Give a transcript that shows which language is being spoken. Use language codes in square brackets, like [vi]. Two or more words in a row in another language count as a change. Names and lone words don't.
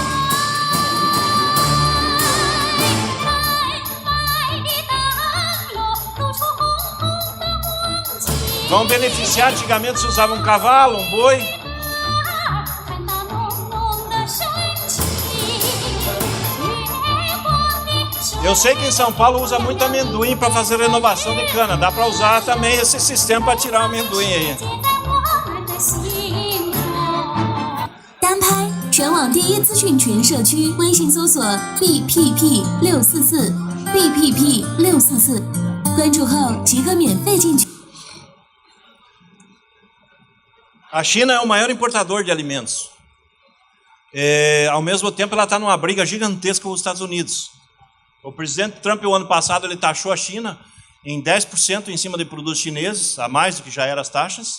[pt] Vão beneficiar, antigamente se usava um cavalo, um boi. Eu sei que em São Paulo usa muito amendoim para fazer renovação de cana. Dá para usar também esse sistema para tirar o amendoim aí. [zh] 单拍全网第一资讯群社区，微信搜索 BPP644 BPP644， 关注后即可免费进群。 [pt] A China é o maior importador de alimentos. Ao mesmo tempo, ela está numa briga gigantesca com os Estados Unidos. O presidente Trump, o ano passado, ele taxou a China em 10% em cima de produtos chineses, a mais do que já eram as taxas.